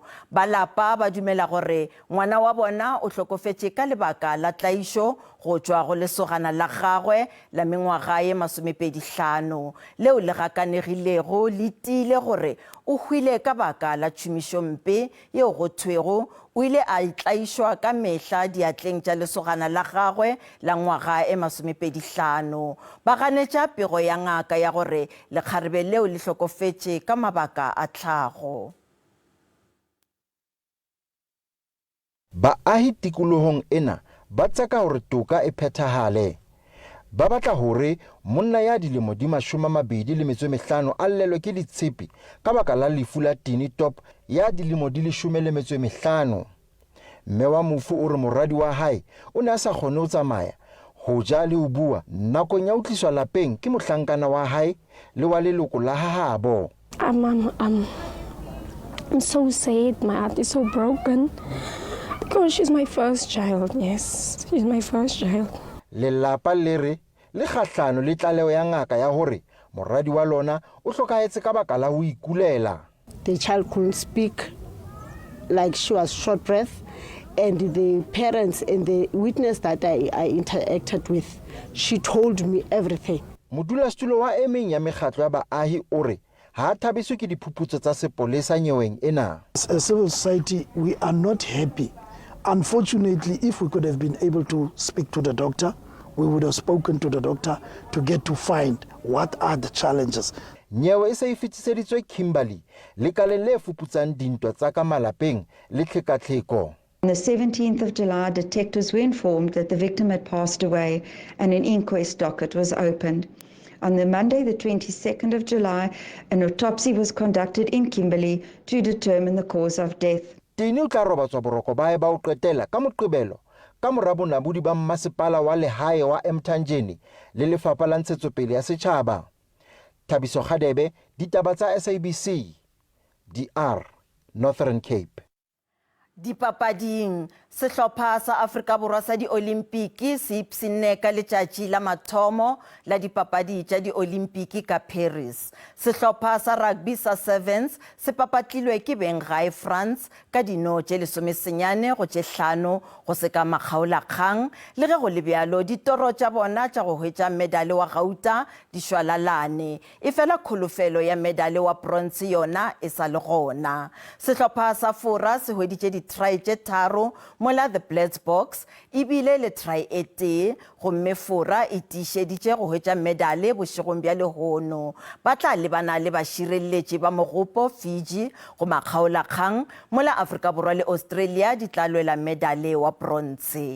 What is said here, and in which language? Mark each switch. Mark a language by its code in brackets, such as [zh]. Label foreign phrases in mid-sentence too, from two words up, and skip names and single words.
[nso] Balapa ba dumela gore ngwana wa bona o hlokofetše ka lebaka la tlaišo go tšwa go lesogana la gagwe la mengwaga ye 25 leo le gakanegilego le tiile gore o hwile ka baka la tšhomišo mpe yeo go thwego o ile a itlaišwa ka mehla diatleng tša lesogana la gagwe la ngwaga e 25. Ba ganetša pego ya ngaka ya gore lekgarebe leo le hlokofetše ka mabaka a tlhago. [st] Baahi tikolohong ena ba tseka hore toka e phethahale. Ba batla hore monna ya dilemo di 25 a llelwe ke ditshepe ka baka la lefu la Tini Top ya dilemo di 15. Mme wa mofu o re moradi wa hae o ne a sa kgone ho tsamaya, ho ja le ho bua nakong ya ho tliswa lapeng ke mohlankana wa hae le wa leloko la hahabo. [en] I'm so sad. My heart is so broken because she's my first child. Yes, she's my first child. [st] Lelapa le kgahlano le tlaleho ya ngaka ya hore moradi wa lona o hlokahetse ka baka la ho ikulela. [en] The child couldn't speak, like she was short breath, and the parents and the witness that I interacted with, she told me everything. [st] Modulasetulo wa emeng ya mekgatlo ya baahi o re ha thabiswe ke diphuputso tsa sepolesa nyeweng ena. [en] As a civil society, we are not happy. Unfortunately, if we could have been able to speak to the doctor, we would have spoken to the doctor to get to find what are the challenges. [st] Nyewe e se e fetiseditswe Kimberley lekaleng le fuputsang dintwa tsa ka malapeng le tlhekatlheko. [en] On the 17th of July, detectives were informed that the victim had passed away and an inquest docket was opened. On the Monday, the 22nd of July, an autopsy was conducted in Kimberley to determine the cause of death. [st] Tini o tla robatswa boroko ba hae ba ho qetela ka Moqebelo ka mora bonamodi ba mmasepala wa lehae wa Mthanjeni le lefapha la ntshetsopele ya setjhaba. Thabiso Khadebe, ditaba tsa SABC, DR, Northern Cape. [nso] Dipapading, sehlopha sa Afrika Borwa sa di-Olimpiki se ipsinne ka letšatši la mathomo la dipapadi tša di-Olimpiki ka Paris. Sehlopha sa rugby sa Sevens se papatlilwe ke Bengae France ka dino tše 19 go tše 5 go se ka makgaolakgang, le ge go le bjalo ditoro tša bona tša go hwetša medale wa gauta di šwalalane. E fela kholofelo ya medale wa bronze yona e sa le gona. Sehlopha sa Fora se hweditše di-try tše 3 mola the Blitz box ebile le try e tee gomme Fora e tiišeditše go hwetša medale bošegong bja lehono. Ba tla lebana le bašireletši ba mogopo Fiji go makgaolakgang mola Afrika Borwa le Australia di tla lwela medale wa bronze.